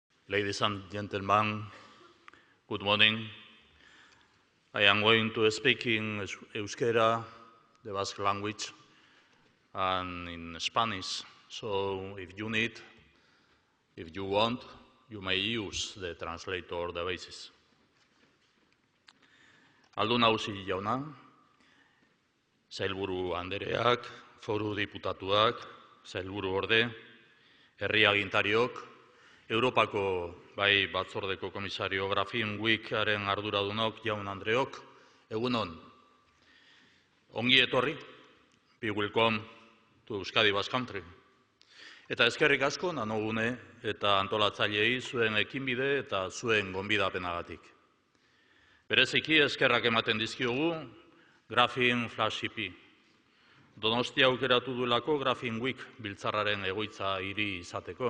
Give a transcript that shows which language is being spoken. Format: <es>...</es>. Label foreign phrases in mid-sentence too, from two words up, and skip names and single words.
<en>Ladies and gentlemen, good morning. I am going to speak in Euskera, the Basque language, and in Spanish. So if you want, you may use the translator devices.</en> <eu>Aldu nagusi jauna, sailburu andereak, foru diputatuak, sailburu orde, herri agintariok, Europako bai batzordeko komisario Grafin Weekaren arduradunok, jaun Andreok, egunon. Ongi etorri,</eu> <en>be welcome to Euskadi Basque Country.</en> <eu>Eta eskerrik asko nanogune eta antolatzaileei zuen ekinbide eta zuen gonbidapenagatik. Bereziki eskerrak ematen dizkiogu Grafin Flagshipi. Donostia aukeratu duelako Grafin Week biltzarraren egoitza hiri izateko.</eu>